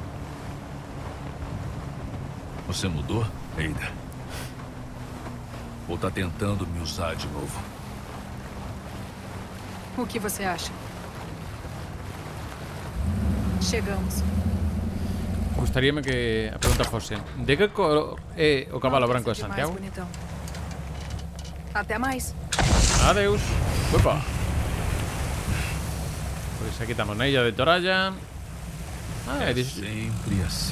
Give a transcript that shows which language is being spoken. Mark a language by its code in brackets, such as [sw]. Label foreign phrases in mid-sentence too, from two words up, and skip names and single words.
[pt] Você mudou, Ada? Ou tá tentando me usar de novo? O que você acha? Chegamos. [gl] Gustaríame que a pregunta fose: de que cor é o cabalo branco de [pt] Demais, [gl] Santiago? [pt] bonitão. Até mais. [gl] Adeus. Uepa. Pois aquí estamos na illa de Toralla. Ah, [pt] Sempre assim.